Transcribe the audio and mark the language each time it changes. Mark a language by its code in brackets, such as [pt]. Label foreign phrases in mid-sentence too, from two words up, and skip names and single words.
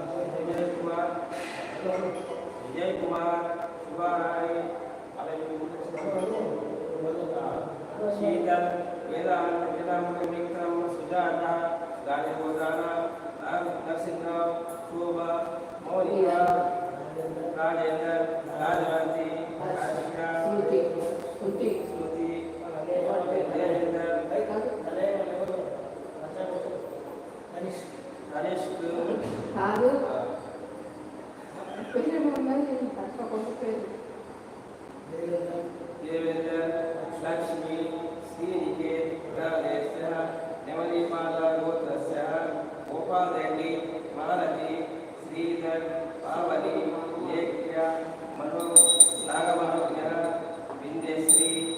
[sa] विजय कुमार शिवाराणी शीतल वेदांत वेदांत विक्रम सुजाता गाने गोत्राणां नरसिंहराव शोभा मौलिका राजेंद्र राजवंती आशिका स्मृति देवेंद्र तनिष्क [te] కాదు పేరు ఉన్నది తప్పకుండా పేరు [sa] देवेंद्र लक्ष्मी श्रीनिकेत राजेश्वर नेवलीपाला गोत्रस्य गोपाल रेड्डी मालती श्रीधर पावनी लेख्या मनो नागमनोज्ञ विंध्यश्री